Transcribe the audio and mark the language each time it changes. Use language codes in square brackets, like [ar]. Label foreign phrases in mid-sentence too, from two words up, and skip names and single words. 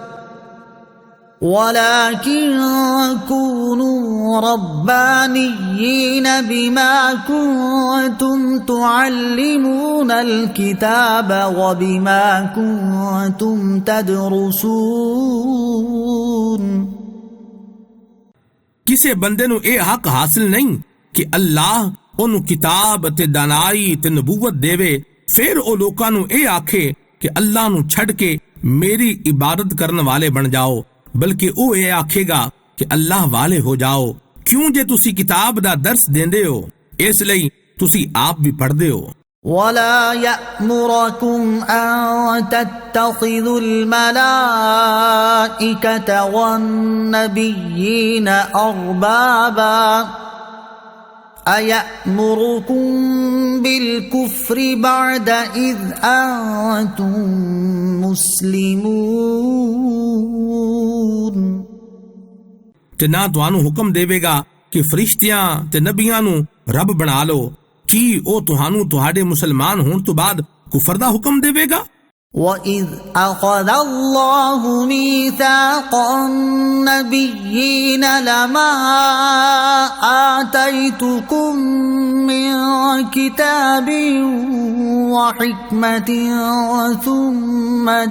[ar] ولكن كونوا ربانيين بما كنتم تعلمون الكتاب وبما كنتم تدرسون [pa] ਕਿਸੇ ਬੰਦੇ ਨੂੰ ਇਹ ਹੱਕ ਹਾਸਿਲ ਨਹੀਂ ਕਿ ਅੱਲਾਹ ਉਹਨੂੰ ਕਿਤਾਬ ਅਤੇ ਦਾਨਾਈ ਤੇ ਨਬੂਵਤ ਦੇਵੇ, ਫਿਰ ਉਹ ਲੋਕਾਂ ਨੂੰ ਇਹ ਆਖੇ ਕਿ ਅੱਲਾਹ ਨੂੰ ਛੱਡ ਕੇ ਮੇਰੀ ਇਬਾਦਤ ਕਰਨ ਵਾਲੇ ਬਣ ਜਾਓ, ਬਲਕਿ ਉਹ ਇਹ ਆਖੇਗਾ ਕਿ ਅੱਲਾਹ ਵਾਲੇ ਹੋ ਜਾਓ। ਕਿਉਂ ਜੇ ਤੁਸੀਂ ਕਿਤਾਬ ਦਾ ਦਰਸ ਦਿੰਦੇ ਹੋ, ਇਸ ਲਈ ਤੁਸੀਂ ਆਪ ਵੀ ਪੜ੍ਹਦੇ ਹੋ। [ar] ولا يأمركم أن تتخذوا الملائكة والنبيين أربابا أيأمركم بالكفر بعد إذ أنتم مسلمون [pa] ਤੇ ਨਾ ਤੁਹਾਨੂੰ ਹੁਕਮ ਦੇਵੇਗਾ ਕਿ ਫਰਿਸ਼ਤਿਆਂ ਤੇ ਨਬੀਆਂ ਨੂੰ ਰੱਬ ਬਣਾ ਲਓ। ਕੀ ਉਹ ਤੁਹਾਨੂੰ ਤੁਹਾਡੇ ਮੁਸਲਮਾਨ ਹੋਣ ਤੋਂ ਬਾਅਦ ਕੁਫਰ ਦਾ ਹੁਕਮ ਦੇਵੇਗਾ؟ [ar] وَإِذْ أَخَذَ اللَّهُ مِيثَاقَ النَّبِيِّينَ لَمَا آتَيْتُكُم مِّن كِتَابٍ وَحِكْمَةٍ ثُمَّ